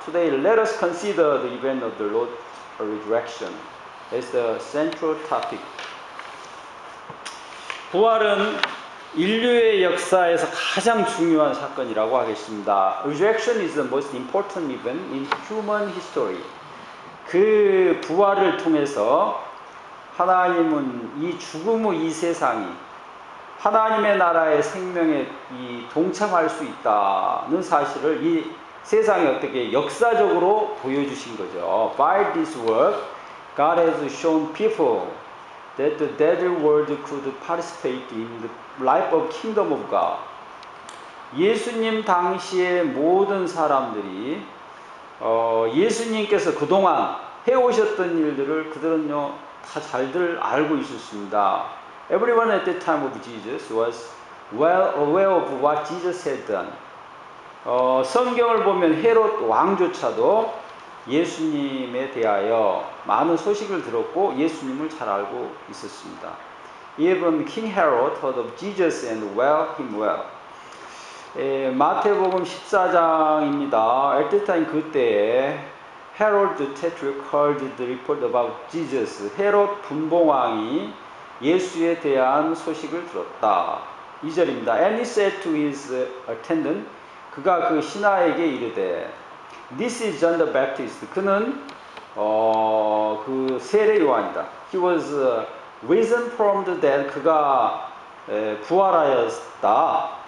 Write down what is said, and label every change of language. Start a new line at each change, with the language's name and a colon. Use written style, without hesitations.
English: Today let us consider the event of the Lord's resurrection as the central topic.
Korean: 부활은 인류의 역사에서 가장 중요한 사건이라고 하겠습니다.
English: Resurrection is the most important event in human history.
Korean: 그 부활을 통해서 하나님은 이 죽음의 이 세상이 하나님의 나라의 생명에 동참할 수 있다는 사실을 이 세상에 어떻게 역사적으로 보여주신 거죠.
English: By this work, God has shown people that the dead world could participate in the life of kingdom of God.
Korean: 예수님 당시의 모든 사람들이 예수님께서 그동안 해오셨던 일들을 그들은요 다 잘들 알고 있었습니다.
English: Everyone at the time of Jesus was well aware of what Jesus had done.
Korean: 성경을 보면 헤롯 왕조차도 예수님에 대하여 많은 소식을 들었고 예수님을 잘 알고 있었습니다.
English: Even King Herod heard of Jesus and well him well.
Korean: 마태복음 14장입니다.
English: At the time
Korean: 그때에
English: Herod the Tetrarch heard the report about Jesus.
Korean: 헤롯 분봉왕이 예수에 대한 소식을 들었다. 2절입니다.
English: And he said to his attendant,
Korean: 그가 그 신하에게 이르되,
English: This is John the Baptist.
Korean: 그는 그 세례 요한이다.
English: He was risen from the dead.
Korean: 그가 부활하였다.